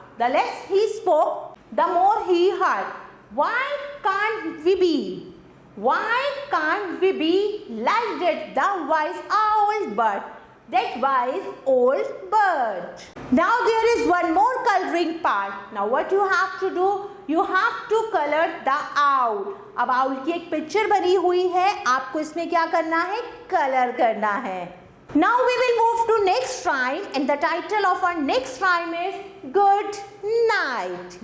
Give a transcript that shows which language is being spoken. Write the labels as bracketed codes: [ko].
[en] The less he spoke, the more he heard. Why can't we be? Why can't we be like that the wise old bird? That wise old bird. Now there is one more coloring part. Now what you have to do? You have to color the owl. [hi] अब owl की एक picture बनी हुई है, आपको इसमें क्या करना है? कलर करना है. [en] Now we will move to next rhyme, and the title of our next rhyme is Good Night.